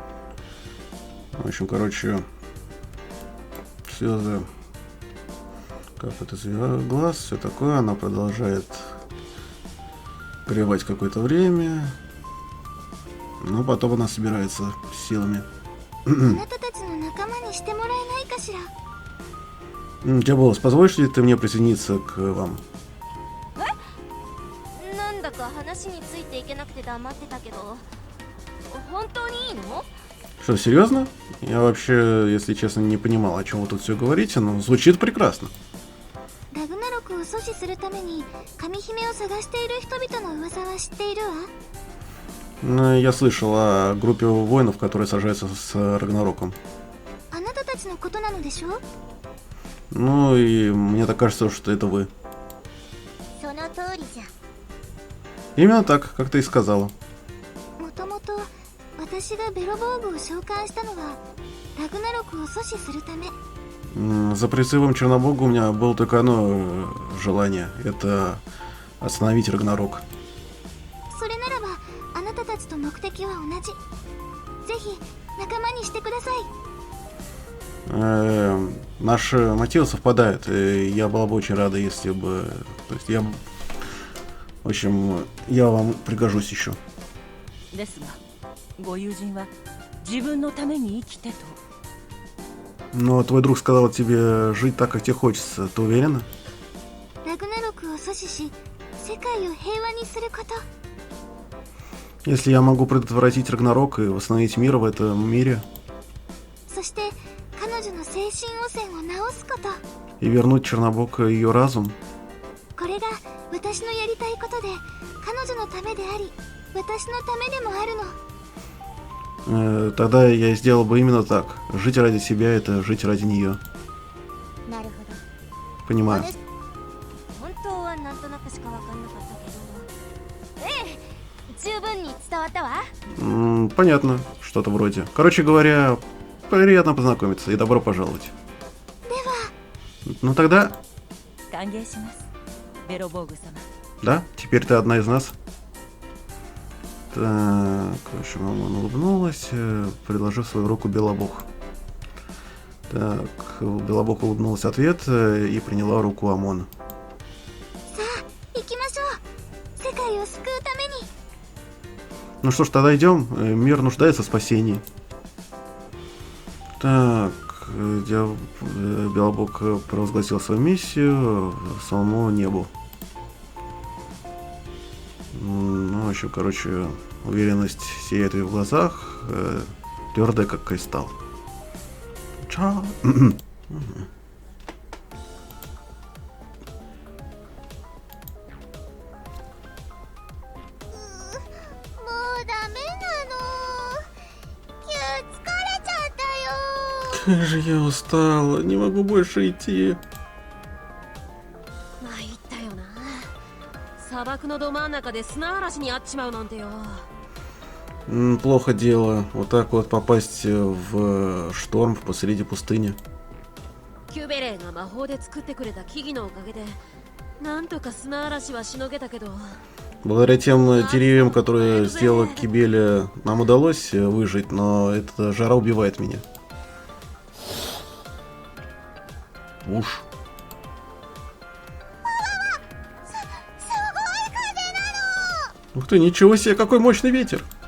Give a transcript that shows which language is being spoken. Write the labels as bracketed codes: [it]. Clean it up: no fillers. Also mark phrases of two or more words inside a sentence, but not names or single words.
[ru] В общем, короче, слезы капает из ее глаз, все такое. Она продолжает горевать какое-то время. Но потом она собирается с силами. [ja] あなたたちの仲間にしてもらえないかしら。 [ru] Диаболос, позволишь ли ты мне присоединиться к вам? [ja] なんだか話についていけなくて黙ってたけど、本当にいいの？ [ru] Что, серьезно? Я вообще, если честно, не понимал, о чем вы тут все говорите, но звучит прекрасно. [ja] ラグナロクを阻止するために神姫を探している人々の噂は知っているわ。 [ru] Я слышал о группе воинов, которые сражаются с Рагнароком. [ja] あなたたちのことなのでしょ？ [ru] Ну и мне так кажется, что это вы. [ja] その通りじゃ。 [ru] Именно так, как ты и сказала. [ja] もともと私がベロボーグを召喚したのはラグナロクを阻止するため。 [ru] За призывом Чернобога у меня было только одно желание. Это остановить Рагнарок. [ja] それならばあなたたちと目的は同じ。ぜひ仲間にしてください。 [ru] Наши мотивы совпадают, и я была бы очень рада, если бы... То есть я... В общем, я вам пригожусь еще. [ja] ですがご友人は自分のために生きてと。 [ru] Но твой друг сказал тебе жить так, как тебе хочется. Ты уверена? [ja] ラグナロクを阻止し世界を平和にすること。 [ru] Если я могу предотвратить Рагнарок и восстановить мир в этом мире, [ja] そして彼女の精神汚染を治すこと。 [ru] и вернуть Чернобога ее разум, [ja] これが私のやりたいことで彼女のためであり私のためでもあるの。 [ru] тогда я сделал бы именно так. Жить ради себя — это жить ради нее. [ja] なるほど。 [ru] Понимаю. [ja] 本当はなんとなくしか分かんなかったけど、ええ、十分に伝わったわ。 [ru] Понятно, что-то вроде. Короче говоря, приятно познакомиться и добро пожаловать. Ну тогда, [ja] 歓迎しますベロボーグ様。 [ru] да, теперь ты одна из нас. Так, в общем, она улыбнулась, предложив свою руку Белобог. Так, Белобог улыбнулась в ответ и приняла руку Амона. [ja] さあ行きましょう。世界を救うために。 [ru] Ну что ж, тогда идем. Мир нуждается в спасении. Так, Белобог провозгласил свою миссию самому небу. Ну, в общем, короче, уверенность сияет в ее глазах, твердая, как кристалл. Чао. [ja] もうダメなの。疲れちゃったよ。 [ru] Как же я устала, не могу больше идти. [ja] 参ったよな。砂漠のど真ん中で砂嵐に遭っちまうなんてよ。 [ru] Плохо дело. Вот так вот попасть в шторм посреди пустыни. [ja] キュベレーが魔法で作ってくれた木々のおかげでなんとか砂嵐はしのげたけど。 [ru] Благодаря тем деревьям, которые сделала Кибеля, нам удалось выжить, но эта жара убивает меня. Уж. Ух ты, ничего себе, какой мощный ветер!